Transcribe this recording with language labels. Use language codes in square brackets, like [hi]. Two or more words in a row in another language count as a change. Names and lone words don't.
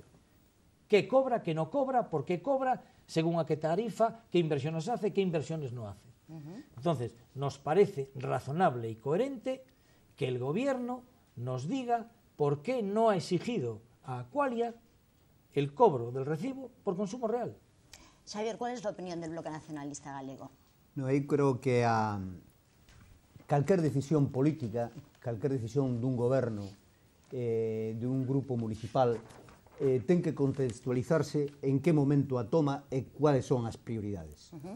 [es] ¿Qué cobra, qué no cobra, por qué cobra, según a qué tarifa, qué inversiones hace, qué inversiones no hace? Entonces, nos parece razonable y coherente que el gobierno nos diga por qué no ha exigido a Aqualia el cobro del recibo por consumo real. Xavier, ¿cuál es la opinión del Bloque Nacionalista Galego? [gl] No, eu creo que calquer decisión política, calquer decisión dun goberno, dun grupo municipal, ten que contextualizarse en que momento a toma e cuáles son as prioridades.